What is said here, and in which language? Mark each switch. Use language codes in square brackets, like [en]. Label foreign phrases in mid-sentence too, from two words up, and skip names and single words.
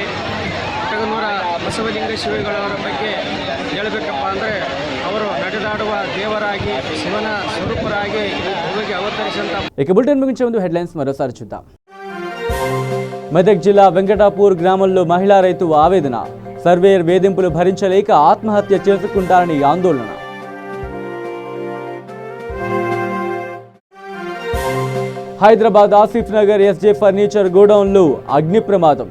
[kn] ಹುಟ್ಟಗನೂರ ಬಸವಲಿಂಗ ಶಿವಗಳವರ ಬಗ್ಗೆ ಹೇಳಬೇಕಪ್ಪ ಅಂದರೆ ಅವರು ನಡೆದಾಡುವ ದೇವರಾಗಿ ಶಿವನ ಸ್ವರೂಪರಾಗಿ ಭೂಮಿಗೆ ಅವತರಿಸಿದಂಥ. [te] ఇక బులెటిన్ ముగించే ముందు హెడ్లైన్స్ మరోసారి చూద్దాం. మెదక్ జిల్లా వెంకటాపూర్ గ్రామంలో మహిళా రైతు ఆవేదన. సర్వేయర్ వేధింపులు భరించలేక ఆత్మహత్య చేసుకుంటారని ఆందోళన. హైదరాబాద్ ఆసిఫ్ నగర్ ఎస్జే ఫర్నిచర్ గోడౌన్లో అగ్ని ప్రమాదం.